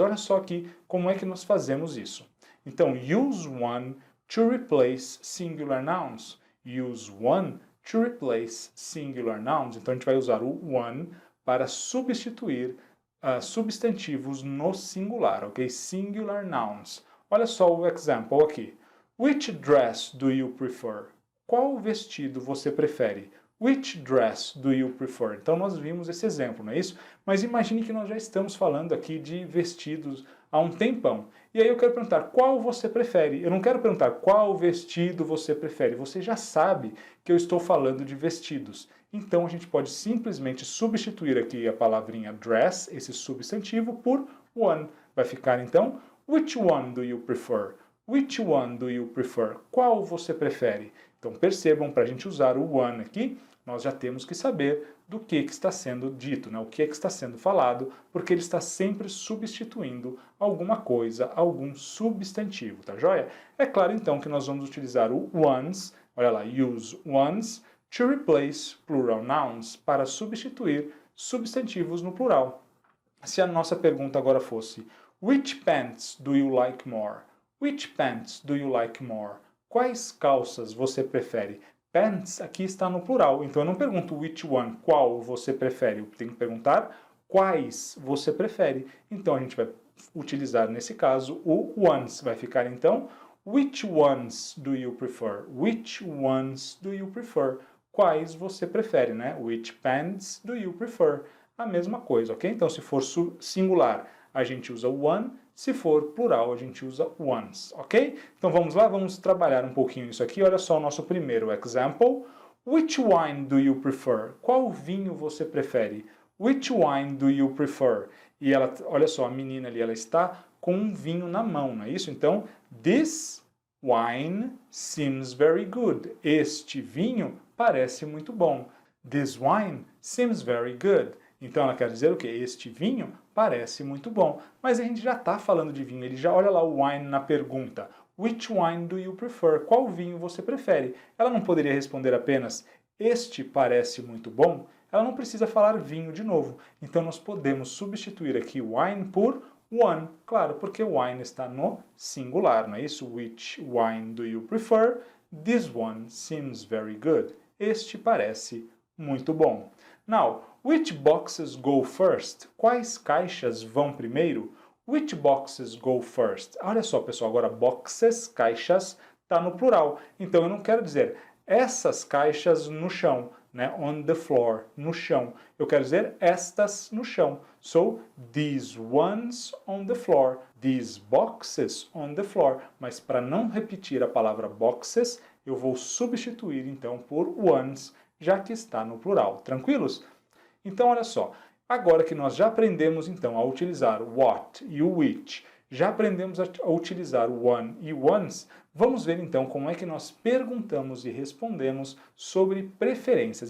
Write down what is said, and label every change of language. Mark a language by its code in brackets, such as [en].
[pt] Olha só aqui como é que nós fazemos isso. Então, [en] use one to replace singular nouns. Use one to replace singular nouns. [pt] Então, a gente vai usar o one para substituir substantivos no singular, ok? [en] Singular nouns. [pt] Olha só o example aqui. [en] Which dress do you prefer? [pt] Qual vestido você prefere? [en] Which dress do you prefer? [pt] Então nós vimos esse exemplo, não é isso? Mas imagine que nós já estamos falando aqui de vestidos há um tempão. E aí eu quero perguntar qual você prefere. Eu não quero perguntar qual vestido você prefere. Você já sabe que eu estou falando de vestidos. Então a gente pode simplesmente substituir aqui a palavrinha dress, esse substantivo, por one. Vai ficar então, [en] which one do you prefer? [pt] Which one do you prefer? Qual você prefere? Então percebam, para a gente usar o one aqui, nós já temos que saber do que está sendo dito, né? O que está sendo falado, porque ele está sempre substituindo alguma coisa, algum substantivo, tá joia? É claro então que nós vamos utilizar o ones, olha lá, [en] use ones to replace plural nouns, [pt] para substituir substantivos no plural. Se a nossa pergunta agora fosse, [en] which pants do you like more? Which pants do you like more? [pt] Quais calças você prefere? Pants aqui está no plural, então eu não pergunto [en] which one, [pt] qual você prefere. Eu tenho que perguntar quais você prefere. Então a gente vai utilizar nesse caso o ones. Vai ficar então [en] which ones do you prefer? Which ones do you prefer? [pt] Quais você prefere, né? [en] Which pants do you prefer? [pt] A mesma coisa, ok? Então se for singular, a gente usa one. Se for plural, a gente usa ones, ok? Então vamos lá, vamos trabalhar um pouquinho isso aqui. Olha só o nosso primeiro example. [en] Which wine do you prefer? [pt] Qual vinho você prefere? [en] Which wine do you prefer? [pt] E ela, olha só, a menina ali, ela está com um vinho na mão, não é isso? [en] Então, this wine seems very good. [pt] Este vinho parece muito bom. [en] This wine seems very good. [pt] Então ela quer dizer o quê? Este vinho parece muito bom. Mas a gente já está falando de vinho, ele já olha lá o wine na pergunta. [en] Which wine do you prefer? [pt] Qual vinho você prefere? Ela não poderia responder apenas este parece muito bom? Ela não precisa falar vinho de novo. Então nós podemos substituir aqui wine por one. Claro, porque wine está no singular, não é isso? [en] Which wine do you prefer? This one seems very good. [pt] Este parece muito bom. [en] Now, which boxes go first? [pt] Quais caixas vão primeiro? [en] Which boxes go first? [pt] Olha só, pessoal, agora boxes, caixas, está no plural. Então eu não quero dizer essas caixas no chão, né? [en] On the floor, [pt] no chão. Eu quero dizer estas no chão. [en] So, these ones on the floor. These boxes on the floor. [pt] Mas para não repetir a palavra boxes, eu vou substituir então por ones, já que está no plural. Tranquilos? Então, olha só. Agora que nós já aprendemos então a utilizar o what e o which, já aprendemos a utilizar o one e o ones, vamos ver então como é que nós perguntamos e respondemos sobre preferências.